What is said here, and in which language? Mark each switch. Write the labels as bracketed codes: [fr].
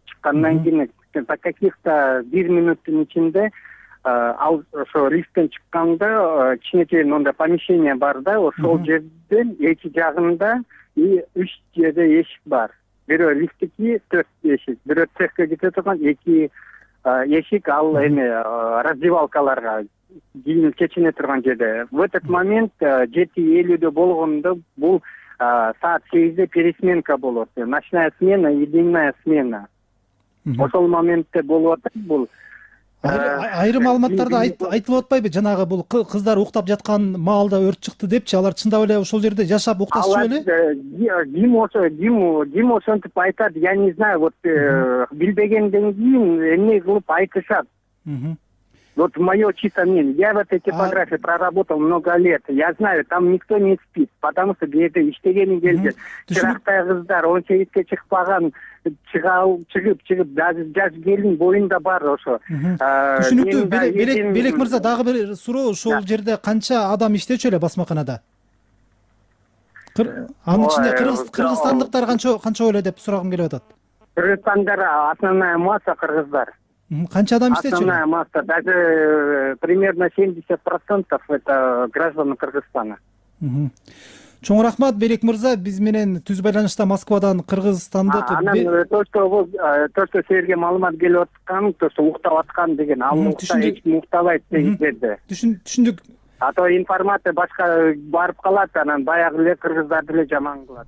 [ky] Чыккандан кийин каких-то 1 минуттун ичинде ал ошо лифттен чыкканда кичинекей мындай помещение бар да, ошол жерден эки жагында и 3 жерде эшик бар. Бирөө лифттики 4 эшик, бирөө цехке кете турган 2 эшик, ал эме раздевалкаларга кийин чечине турган жерде. [ru] В этот момент [ky] 7:50 болгондо бул саат 8-де пересменка болот. [ru] Ночная смена и дневная смена. [ky] Ошол моментте болуп атат бул. Айрым маалыматтарда айтылып атпайбы, жанагы бул кыздар уктап жаткан маалда өрт чыкты депчи, алар чындап эле ошол жерде жашап укташчу эле? Дим ошентип айтат, [ru] я не знаю, вот [ky] билбегенден кийин эмне кылып айтышат. [ru] Вот мое чисто мнение. Я в этой типографии проработал много лет. Я знаю, там никто не спит, потому что где-то [ky] иштеген келди. Чырактай кыздар 18-ке чыкпаган чыгып жаш келин боюнда бар ошо. Түшүнүктүү. Белек мырза, дагы бир суроо. Ошол жерде канча адам иштечү эле басмаканада? Анын ичинде кыргызстандыктар канча эле деп сурагым келип атат. Кыргызстандар [ru] основная масса [ky] кыргыздар. Канча адам иштечү? [ru] Основная масса, даже примерно 70% это граждане [ky] Кыргызстана. Чоң рахмат, Белек мырза. Биз менен түз байланышта Москвадан кыргызстандык. Анан [ru] то, что [ky] силерге маалымат келип аткан, то, что уктап аткан деген, ал эч ким уктабайт деген жерде. Түшүндүк. [ru] А то информация [ky] башка барып калат, анан баягы эле кыргыздарды эле жаман кылат.